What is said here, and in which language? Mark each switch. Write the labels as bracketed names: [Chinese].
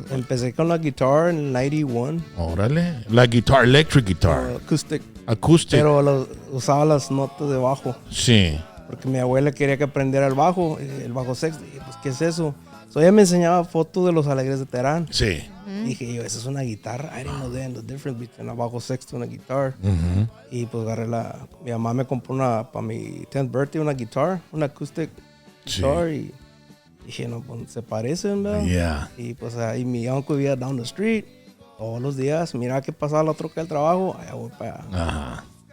[Spanish] Empecé con la guitarra en el 91. Órale. La guitarra, [English] electric guitar. Acoustic. [Spanish] Pero usaba las notas de bajo. Sí. Porque mi abuela quería que aprendiera el bajo sexto. Y pues, ¿qué es eso? So ella me enseñaba fotos de los Alegres de Terán. Sí. Dije yo, esa es una guitarra. [English] I didn't know the difference between a bajo sexto [Spanish] y una guitarra. Y pues agarré mi mamá me compró para mi [English] 10th birthday [Spanish] una guitarra, una [English] acoustic guitar. [Spanish] Y dije, no, pues se parecen, ¿verdad? [English] Yeah. [Spanish] Y pues ahí mi uncle vivía [English] down the street. [Spanish] Todos los días, mira que pasaba la troca del trabajo, allá voy para allá. Ajá.